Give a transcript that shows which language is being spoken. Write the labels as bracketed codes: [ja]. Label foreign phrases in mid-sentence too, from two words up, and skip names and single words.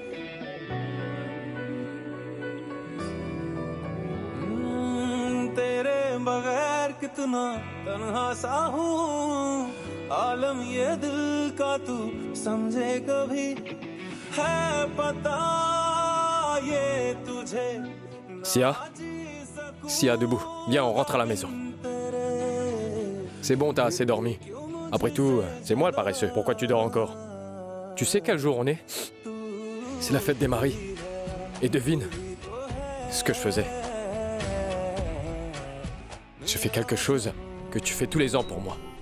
[hi] तेरे बगैर कितना तन्हा सा हूँ आलम ये दिल का तू समझे कभी है पता ये तुझे [fr] Sia? Sia, debout. Viens, on rentre à la maison. C'est bon, t'as assez dormi. Après tout, c'est moi le paresseux. Pourquoi tu dors encore? Tu sais quel jour on est? C'est la fête des maris. Et devine ce que je faisais. Je fais quelque chose que tu fais tous les ans pour moi.